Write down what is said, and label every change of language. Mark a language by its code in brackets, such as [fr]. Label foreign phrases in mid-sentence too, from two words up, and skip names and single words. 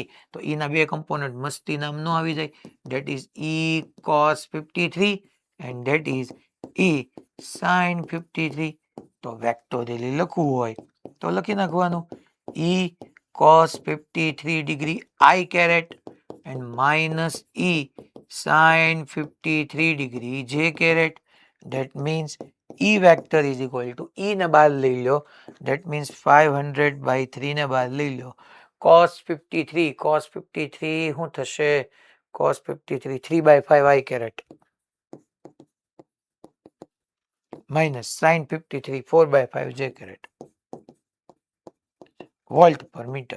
[gu] તો એના બે કમ્પોનન્ટ મસ્તી નામ નો આવી જાય, [en] that is E cos 53 and that is E sine 53. [gu] તો વેક્ટોરિયલી લખવું હોય તો લખી નાખવાનું [en] E cos 53 degree i caret and minus E sine 53 degree j caret. That means E vector is equal to E [gu] ને બહાર લઈ લો, [en] that means [gu] 500/3 ને બહાર લઈ લો. cos 53 શું થશે? [en] cos 53 3/5 I caret minus sin 53 4/5 j caret volt per meter.